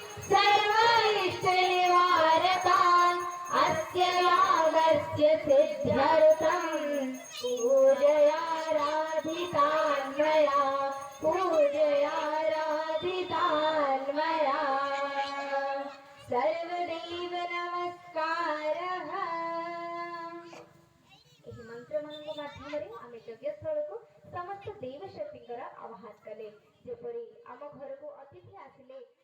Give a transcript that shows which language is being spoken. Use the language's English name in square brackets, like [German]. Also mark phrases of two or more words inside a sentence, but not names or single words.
[Sanskrit] सर्वैश्वर्यनिवारकान् अस्य यागस्य सिद्ध्यर्थं पूजयाराधितान् मया पूजयाराधितान् मया सर्वदेव नमस्कारः। [Odia] ଏହି ମନ୍ତ୍ରମାନଙ୍କ ମାଧ୍ୟମରେ ଆମେ ଯଜ୍ଞସ୍ଥଳକୁ ସମସ୍ତ ଦେବଶକ୍ତିଙ୍କର ଆହ୍ୱାନ କଲେ। ଯେପରି ଆମ ଘରକୁ ଅତିଥି ଆସିଲେ